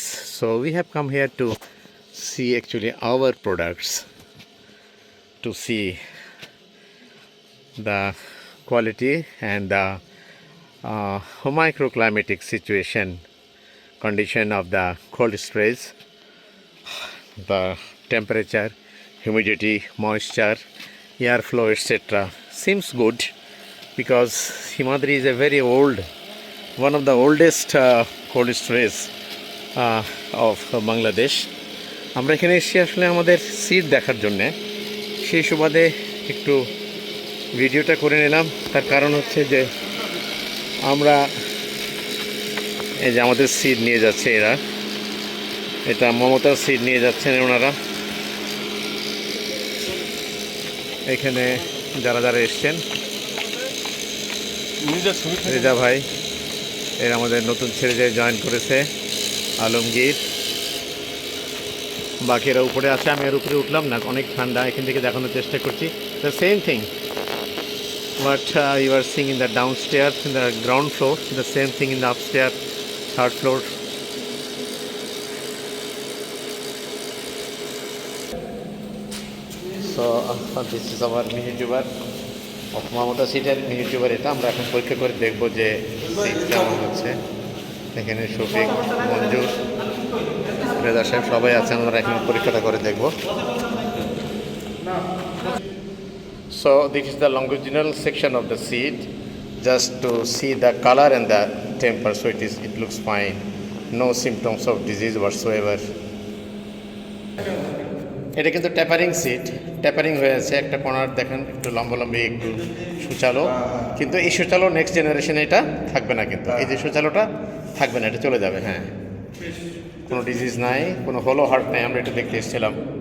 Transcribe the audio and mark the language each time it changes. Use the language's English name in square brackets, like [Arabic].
[English] So we have come here to see actually our products, to see the quality and the microclimatic condition of the cold storage, the temperature, humidity, moisture, airflow, etc. Seems good because Himadri is a very old, one of the oldest cold storage of Bangladesh. [Bangla] আমরা এখানে এসে আসলে আমাদের seed দেখার জন্যে সেই সুবাদে একটু ভিডিওটা করে নিলাম। তার কারণ হচ্ছে যে আমরা এই যে আমাদের সিড নিয়ে যাচ্ছে এরা, এটা মমতার সিড নিয়ে যাচ্ছেন ওনারা। এখানে যারা যারা এসছেন, রেজা ভাই, এর আমাদের নতুন ছেলে যে জয়েন করেছে, আলমগীর, বাকিরা উপরে আছে। আমি এর উপরে উঠলাম না, অনেক ঠান্ডা, এখান থেকে দেখানোর চেষ্টা করছি। [English] The same thing what you are seeing in the downstairs, in the ground floor, the same thing in the upstairs, third floor. So this is our mini tuber of Mamuta Seed mini tuber. [Bangla] এটা আমরা এখন পরীক্ষা করে দেখব যে seed কেমন হচ্ছে। এখানে শফিক, মঞ্জুর, রেজা সাহেব সবাই আছেন, আমরা এখন পরীক্ষাটা করে দেখব। [English] So this is the longitudinal section of the seed, just to see the color and the temper. So it looks fine, no symptoms of disease whatsoever. [Bangla] এটা কিন্তু ট্যাপারিং সিড, ট্যাপারিং হয়ে আছে। একটা কর্নার দেখেন একটু লম্বালম্বি, একটু সুচালো, কিন্তু এই সুচালো নেক্সট জেনারেশনে এটা থাকবে না, কিন্তু এই যে সুচালোটা থাকবে না, এটা চলে যাবে। হ্যাঁ, কোনো ডিজিজ নাই, কোনো হলো হার্ট নাই, আমরা এটা দেখতে এসেছিলাম।